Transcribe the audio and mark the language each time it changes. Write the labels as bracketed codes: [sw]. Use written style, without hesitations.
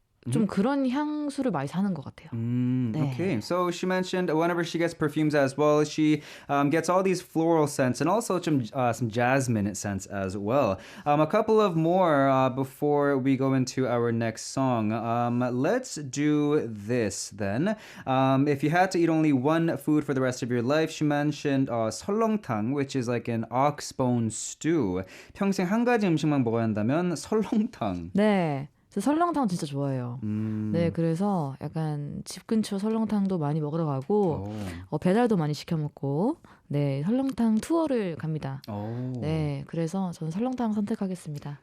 [ko] 좀 그런 향수를 많이 사는 것 같아요. 네. [en] Okay, so she mentioned whenever she gets perfumes as well, she gets all these floral scents and also some jasmine scents as well. A couple of more before we go into our next song. Let's do this then. If you had to eat only one food for the rest of your life, she mentioned 설렁탕, which is like an ox bone stew. [ko] 평생 한 가지 음식만 먹어야 한다면 설렁탕. 네. 저 설렁탕 진짜 좋아해요. 네, 그래서 약간 집 근처 설렁탕도 많이 먹으러 가고 배달도 많이 시켜 먹고 네, 설렁탕 투어를 갑니다. 네, 그래서 저는 설렁탕 선택하겠습니다.